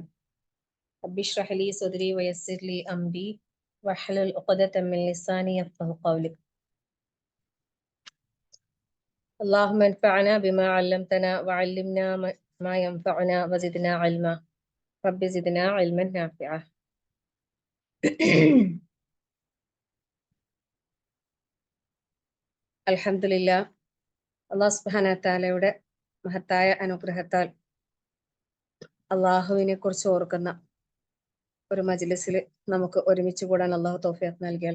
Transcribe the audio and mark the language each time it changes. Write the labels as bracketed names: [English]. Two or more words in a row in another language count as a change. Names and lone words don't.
[Arabic] رب اشرح لي صدري ويسر لي أمري واحلل عقدة من لساني يفقهوا قولي. اللهم انفعنا بما علمتنا وعلمنا ما ينفعنا وزدنا علما. رب زدنا علما نافعا. [Malayalam] അൽഹംദുലില്ലാ, [Arabic] الله سبحانه وتعالى [Malayalam] മഹത്തായ അനുഗ്രഹത്താൽ അള്ളാഹുവിനെ കുറിച്ച് ഓർക്കുന്ന ഒരു മജ്ലിസിൽ നമുക്ക് ഒരുമിച്ച് കൂടാൻ അള്ളാഹു തൗഫീഖ് നൽകി.